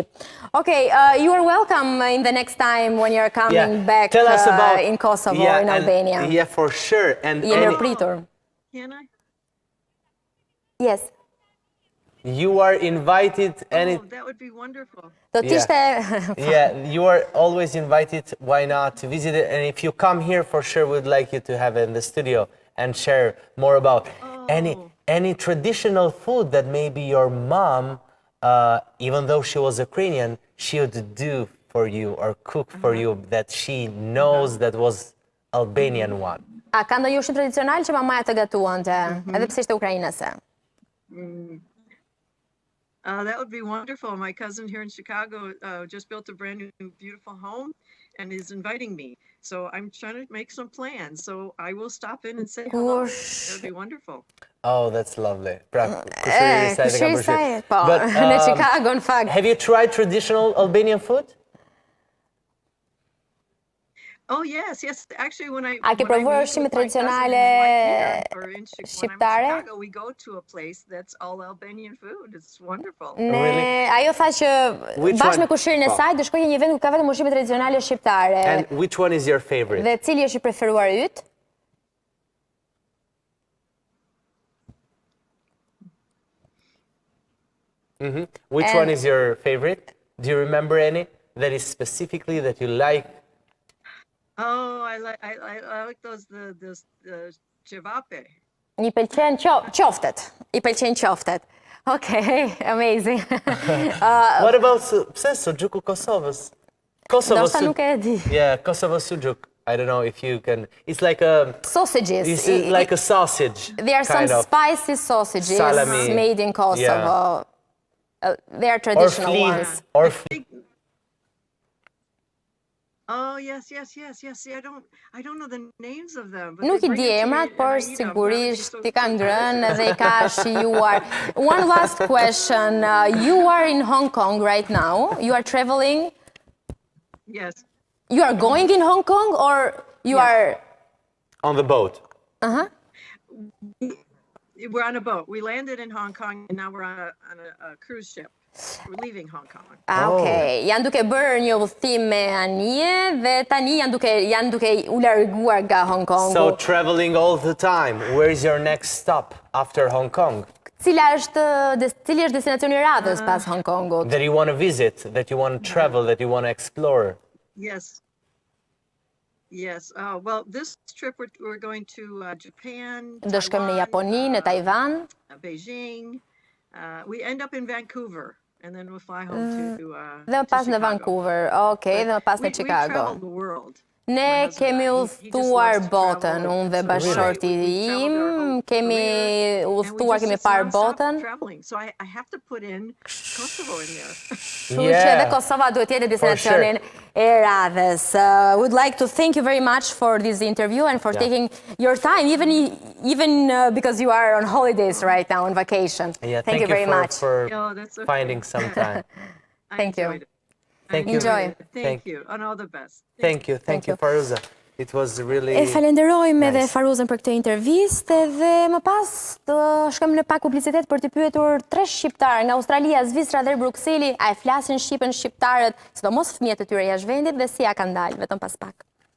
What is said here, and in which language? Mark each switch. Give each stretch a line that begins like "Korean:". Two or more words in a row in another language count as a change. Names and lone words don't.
English: Okay, you are welcome in the next time when you're coming back in Kosovo, in Albania. Yeah, for sure. And
Albanian: Je mirëpritur.
English: Can I? Yes. You are invited. That would be wonderful.
Albanian: Do t'ishte...
English: Yeah, you are always invited. Why not to visit it? And if you come here, for sure, we'd like you to have it in the studio and share more about any traditional food that maybe your mom, even though she was Ukrainian, she would do for you or cook for you that she knows that was Albanian one.
Albanian: A ka ndonjë ushqim tradicional që mamaja të gatuante, edhe pse ishte ukrainase?
English: That would be wonderful. My cousin here in Chicago just built a brand new, beautiful home and is inviting me. So I'm trying to make some plans. So I will stop in and say hello. That would be wonderful. Oh, that's lovely.
Albanian: Kushiri saj, po, në Chicago, në fakt.
English: Have you tried traditional Albanian food? Oh, yes. Actually, when I
Albanian: A ke provuar ushqime tradicionale shqiptare?
English: Chicago, we go to a place that's all Albanian food. It's wonderful.
Albanian: Ajo tha që bashkë me kushirin e saj, do shkojë një vend ku ka vetëm ushqime tradicionale shqiptare.
English: And which one is your favorite?
Albanian: Dhe cili është i preferuar yt?
English: Which one is your favorite? Do you remember any that is specifically that you like? Oh, I like those cevape.
Albanian: I pëlqen qoftet. I pëlqen qoftet.
English: Okay, amazing. What about
Albanian: pse suxhuku Kosovës?
English: Kosovo
Albanian: Ndoshta nuk e di.
English: Yeah, Kosovo suxhuk. I don't know if you can. It's like a Sausages. It's like a sausage. There are some kind of. spicy sausages Salami. made in Kosovo. They are Or traditional flea. ones. Or Oh, yes. See, I don't know the names of them. But
Albanian: Nuk
English: they
Albanian: I
English: bring
Albanian: di
English: it to me
Albanian: emrat,
English: and
Albanian: por
English: I eat 'em. That
Albanian: sigurisht
English: makes me
Albanian: ti ka
English: so
Albanian: ngrënë dhe I ka shijuar.
English: One last question. You are in Hong Kong right now. You are traveling. Yes. You are going in Hong Kong or you Yes. are... on the boat. We're on a boat. We landed in Hong Kong and now we're on a cruise ship. We're leaving Hong Kong. Okay.
Albanian: Janë duke bërë një udhëtim me anije dhe tani janë duke u larguar nga Hong Kongu.
English: So traveling all the time. Where is your next stop after Hong Kong?
Albanian: Cili është destinacioni I radhës pas Hong Kongut?
English: That you want to visit, that you want to travel, that you want to explore. Yes. Oh, well, this trip we're going to Japan,
Albanian: Do shkojmë në Japoni, në Taiwan.
English: Beijing. We end up in Vancouver, and then we'll fly home to
Albanian: Dhe më pas
English: to
Albanian: në
English: Chicago.
Albanian: Vancouver, okay, dhe më pas në
English: We
Albanian: Chicago.
English: traveled the world.
Albanian: Ne kemi udhëtuar botën, unë dhe bashkëshorti im, kemi udhëtuar, kemi parë botën.
English: So I have to put in Kosovo in there.
Albanian: Kështu që edhe Kosova duhet jetë destinacionin e radhës.
English: Would like to thank you very much for this interview and for taking your time, even because you are on holidays right now, on vacation. Yeah, Thank you very much. for Oh, that's okay. finding some time. Thank you. Enjoyed it. Thank you. Enjoy. Thank you, and all the best. Thank you, Faruza. It was really...
Albanian: E falenderojmë edhe
English: nice.
Albanian: Faruzën për këtë intervistë dhe më pas të shkojmë në pak publicitet për të pyetur 3 shqiptarë nga Australia, Zvicra dhe Brukseli, a e flasin shqipen shqiptarët, sidomos fëmijët e tyre jashtë vendit dhe si ja kanë dalë, vetëm pas pak.